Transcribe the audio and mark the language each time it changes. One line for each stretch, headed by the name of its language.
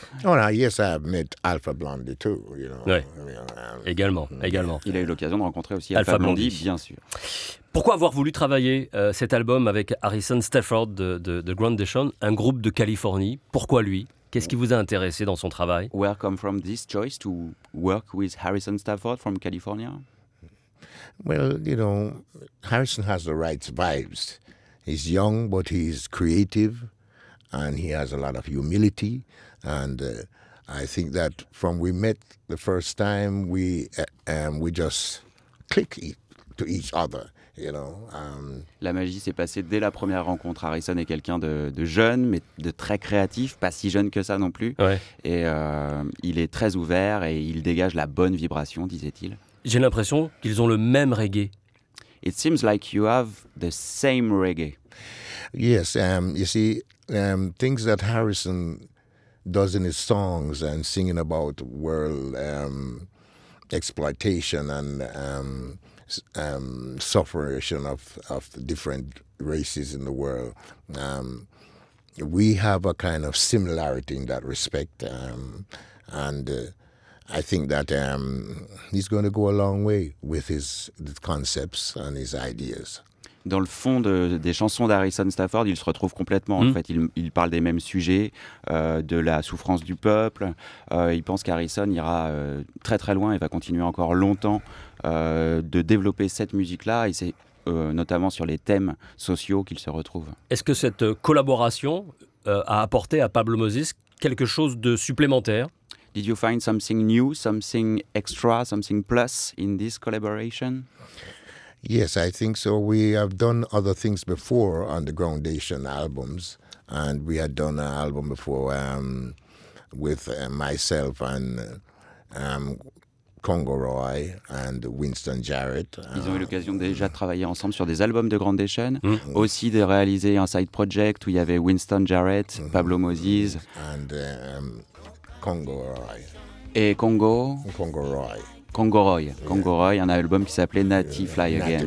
English: Oh, no, yes, I've met Alpha Blondie too. You know.
French: Ouais.
English: I mean,
French: Également. Il a eu l'occasion de rencontrer aussi Alpha Alpha Blondie, Blondie. bien sûr. Pourquoi avoir voulu travailler cet album avec Harrison Stafford de Groundation, un groupe de Californie? Pourquoi lui? Qu'est-ce qui vous a intéressé dans son travail?
English: Where come from this choice to work with Harrison Stafford from California? Well, you know, Harrison has the right vibes. He's young, but he's creative, and he has a lot of humility. And I think that from we met the first time, we just click to each other. You know.
French: La magie s'est passée dès la première rencontre. Harrison est quelqu'un de jeune, mais de très créatif, pas si jeune que ça non plus. Ouais. Et il est très ouvert et il dégage la bonne vibration, disait-il. J'ai l'impression qu'ils ont le même reggae.
English: It seems like you have the same reggae. Yes, you see, things that Harrison does in his songs and singing about world exploitation and suffering of the different races in the world. We have a kind of similarity in that respect, and I think that he's going to go a long way with his concepts and his ideas.
French: Dans le fond des chansons d'Harrison Stafford, il se retrouve complètement. En fait, il parle des mêmes sujets, de la souffrance du peuple. Il pense qu'Harrison ira très très loin et va continuer encore longtemps de développer cette musique-là. Et c'est notamment sur les thèmes sociaux qu'il se retrouve. Est-ce que cette collaboration a apporté à Pablo Moses quelque chose de supplémentaire?
English: Did you find something new, something extra, something plus in this collaboration? Yes, I think so. We have done other things before on the Groundation albums, and we had done an album before with myself and Congo Roy and Winston Jarrett.
French: Ils ont eu l'occasion déjà de travailler ensemble sur des albums de Groundation, aussi de réaliser un side project où il y avait Winston Jarrett, Pablo Moses.
English: And Congo Roy.
French: Et Congo Roy. Congo Roy, un album qui s'appelait Natty Fly Again.